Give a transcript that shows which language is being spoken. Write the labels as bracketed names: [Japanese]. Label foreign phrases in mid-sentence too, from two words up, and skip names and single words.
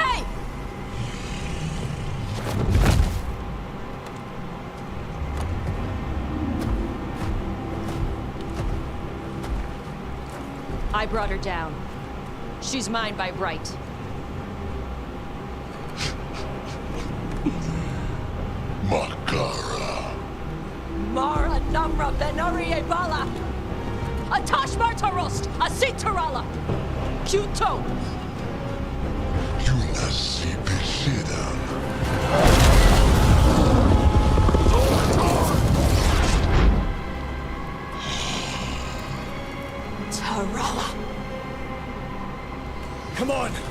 [English] Hey! I brought her down. She's mine by right. Makara. Mara Namra Benori Bala! Atash Martarost! Asitarala! Kyuto! Yunasi Pisida. Tarala! Come on!